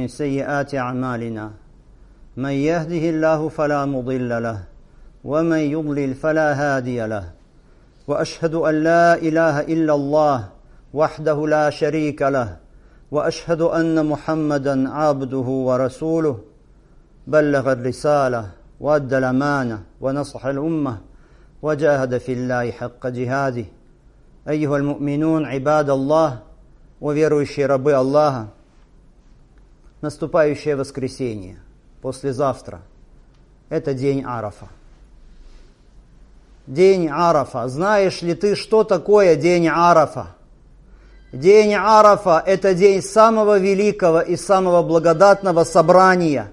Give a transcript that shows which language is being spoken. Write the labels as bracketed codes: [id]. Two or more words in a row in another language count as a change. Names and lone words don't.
[ar] سيئات أعمالنا من يهده الله فلا مضل له ومن يضلل فلا هادي له وأشهد أن لا إله إلا الله وحده لا شريك له وأشهد أن محمدا عبده ورسوله بلغ الرسالة وأدى الأمانة ونصح الأمة وجاهد في الله حق جهاده. أيها المؤمنون عباد الله, [ru] о верующие рабы Аллаха, наступающее воскресенье, послезавтра, это день Арафа. День Арафа. Знаешь ли ты, что такое день Арафа? День Арафа – это день самого великого и самого благодатного собрания.